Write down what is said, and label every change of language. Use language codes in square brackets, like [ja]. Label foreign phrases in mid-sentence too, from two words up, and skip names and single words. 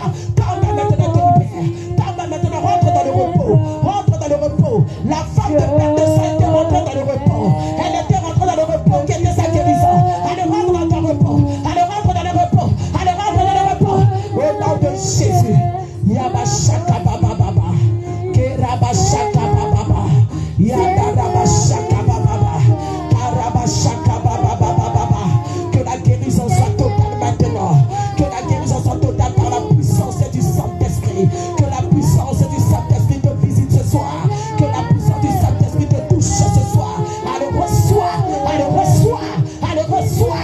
[fr] Tombe maintenant, te libère. Tombe maintenant, rentre dans le repos. Rentre dans le repos. La femme de perte de sang était rentrée dans le repos. Elle était rentrée dans le repos. Qui était sa guérison. Elle rentre dans ton repos. Elle rentre dans le repos. Elle rentre dans le repos. Au nom de Jésus. Yabashaka baba baba. Kerabashaka baba baba. Yadarabashaka baba baba. Karabashaka baba baba baba. Que la guérison soit totale maintenant. Que la guérison soit totale par la puissance du Saint-Esprit. Que la puissance du Saint-Esprit te visite ce soir. Que la puissance du Saint-Esprit te touche ce soir. Allez, reçois. Allez, reçois. Allez, reçois.